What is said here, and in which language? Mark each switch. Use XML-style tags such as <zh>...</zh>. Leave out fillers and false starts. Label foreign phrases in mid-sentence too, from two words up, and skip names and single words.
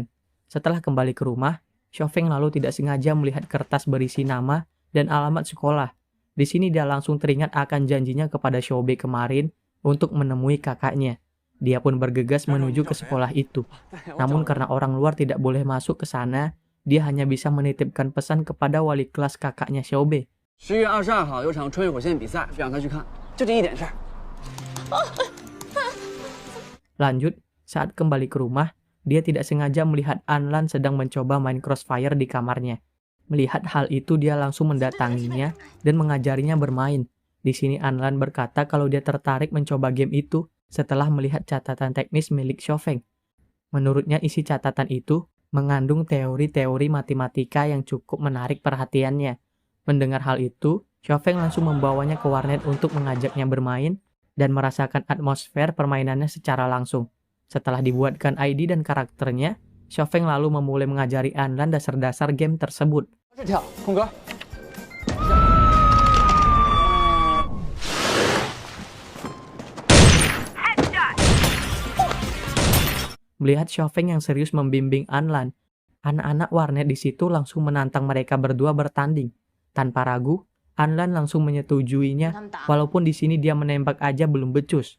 <id>Setelah kembali ke rumah, Xiaofeng lalu tidak sengaja melihat kertas berisi nama dan alamat sekolah. Di sini dia langsung teringat akan janjinya kepada Xiaobei kemarin untuk menemui kakaknya. Dia pun bergegas menuju ke sekolah itu. Namun karena orang luar tidak boleh masuk ke sana, dia hanya bisa menitipkan pesan kepada wali kelas kakaknya Xiaobei.</id> <zh>10月22号有场穿越火线比赛，让他去看，就这一点事儿。</zh> <id>Lanjut, saat kembali ke rumah, dia tidak sengaja melihat Anlan sedang mencoba main Crossfire di kamarnya. Melihat hal itu, dia langsung mendatanginya dan mengajarinya bermain. Di sini Anlan berkata kalau dia tertarik mencoba game itu setelah melihat catatan teknis milik Xiaofeng. Menurutnya isi catatan itu mengandung teori-teori matematika yang cukup menarik perhatiannya. Mendengar hal itu, Xiaofeng langsung membawanya ke warnet untuk mengajaknya bermain dan merasakan atmosfer permainannya secara langsung. Setelah dibuatkan ID dan karakternya, Xiaofeng lalu memulai mengajari Anlan dasar-dasar game tersebut.</id> <zh>这跳，空格。</zh> <id>Melihat Xiaofeng yang serius membimbing Anlan, anak-anak warnet di situ langsung menantang mereka berdua bertanding. Tanpa ragu, Anlan langsung menyetujuinya, walaupun di sini dia menembak aja belum becus.</id>